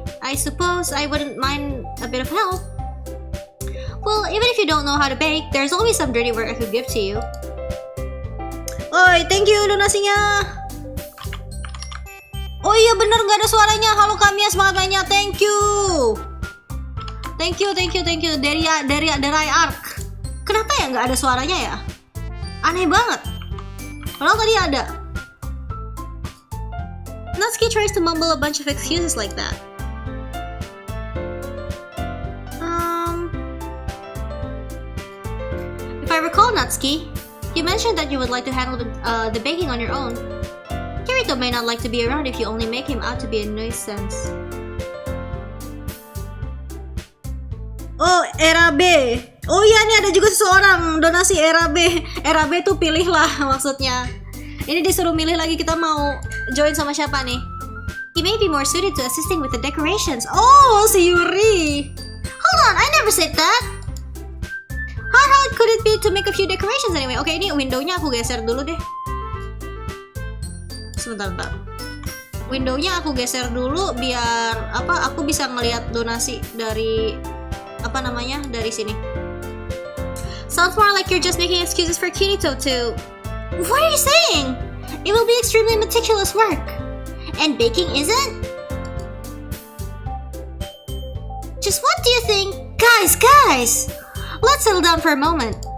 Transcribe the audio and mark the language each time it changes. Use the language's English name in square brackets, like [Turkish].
[English] I suppose I wouldn't mind a bit of help. Well, even if you don't know how to bake, there's always some dirty work I could give to you. [Indonesian] Oi, [English] thank you [Indonesian] donasinya. Oh iya bener, nggak ada suaranya. Halo Kamiya, semangat mainnya. [English] Thank you. [Indonesian] Dari Ark. Kenapa ya nggak ada suaranya ya? Aneh banget. Padahal tadi ada. [English] Natsuki tries to mumble a bunch of excuses like that. If I recall, Natsuki, you mentioned that you would like to handle the baking on your own. Kirito may not like to be around if you only make him out to be a nuisance. [Indonesian] Oh, era B. Oh iya, nih ada juga seseorang donasi era B. Era B tuh pilihlah maksudnya. Ini disuruh milih lagi, kita mau join sama siapa nih? [English] He may be more suited to assisting with the decorations. [Indonesian] Oh, si Yuri. [English] Hold on, I never said that. How hard could it be to make a few decorations anyway? [Indonesian] Oke, ini windownya aku geser dulu deh. Sebentar. Windownya aku geser dulu biar aku bisa ngelihat donasi dari dari sini. [English] Sounds more like you're just making excuses for Kirito to... What are you saying? It will be extremely meticulous work. And baking isn't? Just what do you think? Guys! Let's settle down for a moment.